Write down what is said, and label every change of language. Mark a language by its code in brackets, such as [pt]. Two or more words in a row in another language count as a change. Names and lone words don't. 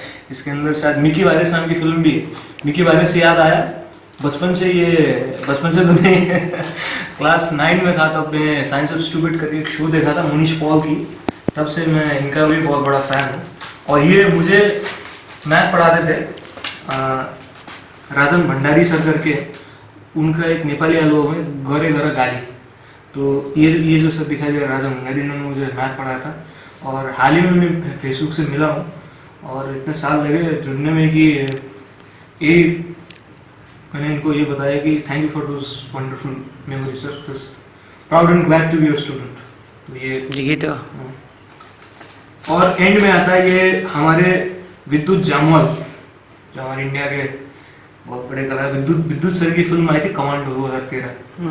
[hi] इसके अंदर शायद मिकी वायरस नाम की फिल्म भी है। मिकी वायरस से याद आया, बचपन से तो नहीं क्लास 9 में था तब मैं साइंस ऑफ स्टूपिड करके एक शो देखा था मनीष पॉल की, तब से मैं इनका भी बहुत बड़ा फैन हूँ। और ये मुझे मैथ पढ़ाते थे राजन भंडारी सर करके, उनका एक नेपाली एल्बम है गरे गर गाली। तो ये जो सब दिखाई दे रहा है, राजन भंडारी ने मुझे मैथ पढ़ाया था। और हाल ही में मैं फेसबुक से मिला हूँ और इतने साल लगे जुड़ने में कि ये मैंने इनको ये बताया कि [en] thank you for those wonderful memory sir, proud and glad to be your student. [hi] तो ये तो और एंड में आता है ये हमारे विद्युत जामवाल, जो हमारे इंडिया के बहुत बड़े कलाकार, विद्युत सर की फिल्म आई थी कमांडो 2013।